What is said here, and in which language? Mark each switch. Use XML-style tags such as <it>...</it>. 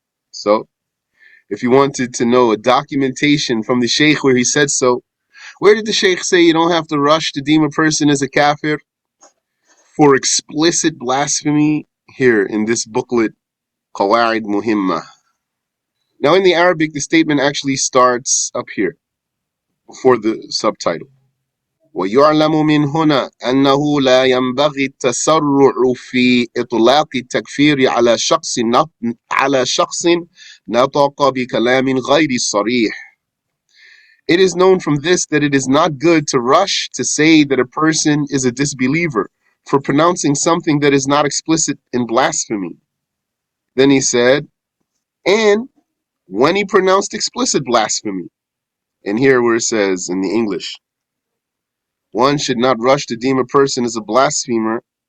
<en>So if you wanted to know a documentation from the Shaykh where he said so, where did the Shaykh say you don't have to rush to deem a person as a kafir for explicit blasphemy? Here in this booklet, Qawa Muhimmah. Now in the Arabic, the statement actually starts up here before the subtitle.</en> <ar>ويعلم من هنا أنه لا ينبغي التسرع في إطلاق التكفير على شخص نطق بكلام غير صريح.</ar> <en>It is known from this that it is not good to rush to say that a person is a disbeliever for pronouncing something that is not explicit in blasphemy. Then he said, and when he pronounced explicit blasphemy, and here where it says in the English, one should not rush to deem a person as a blasphemer.</en>